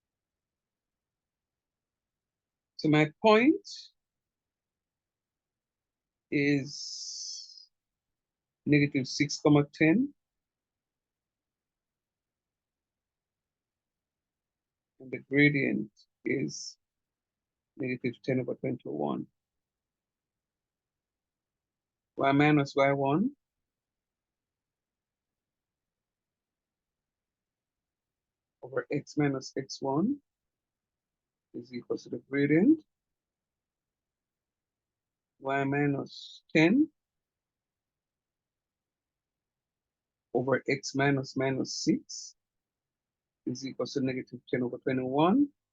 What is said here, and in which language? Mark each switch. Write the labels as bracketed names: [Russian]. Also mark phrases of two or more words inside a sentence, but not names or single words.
[English] so my point is negative 6,10. And the gradient is negative 10/21. Y minus y1 over x minus x1 is equal to the gradient y minus 10 over x minus minus 6 is equal to negative 10/21.